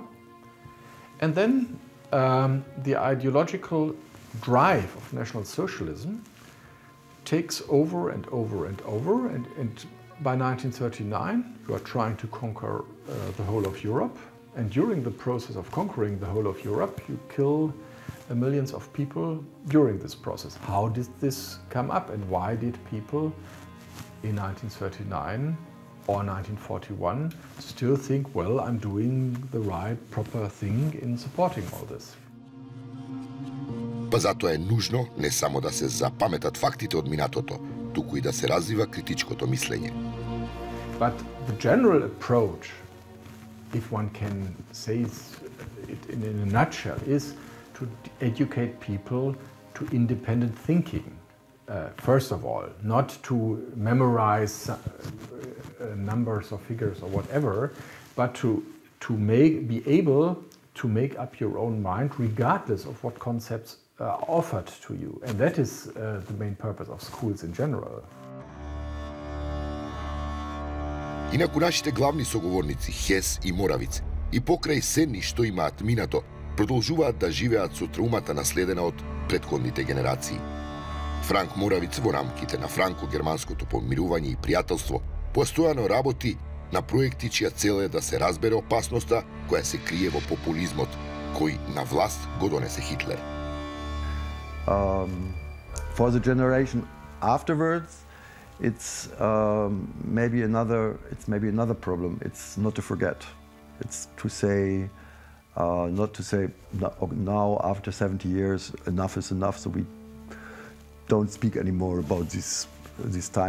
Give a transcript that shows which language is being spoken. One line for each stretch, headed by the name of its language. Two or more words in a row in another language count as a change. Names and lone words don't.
English: And then the ideological drive of National Socialism takes over and over and over, and by 1939 you are trying to conquer the whole of Europe, and during the process of conquering the whole of Europe you kill millions of people during this process. How did this come up, and why did people in 1939 or 1941 still think, well, I'm doing the right, proper thing in supporting all this?
Macedonian: Па затоа е нужно не само да се запаметат фактите од минатото, туку и да се развива критичкото мислење.
English: But the general approach, if one can say it in a nutshell, is to educate people to independent thinking. First of all, not to memorize numbers or figures or whatever, but to be able to make up your own mind regardless of what concepts are offered to you. And that is the main purpose of schools in general.
Macedonian: Инаку нашите главни соговорници Хес и Моравиц и покрај сенни што имаат минато, продолжуваат да живеат со траумата наследена од претходните генерации. Франк Моравиц во рамките на франко-германското помирување и пријателство постојано работи на проекти чија цел е да се разбере опасноста која се крие во популизмот, кој на власт го донесе Хитлер.
English: For the generation afterwards, it's maybe another problem. It's not to forget. It's to say, not to say now after 70 years enough is enough, so we don't speak anymore about this time.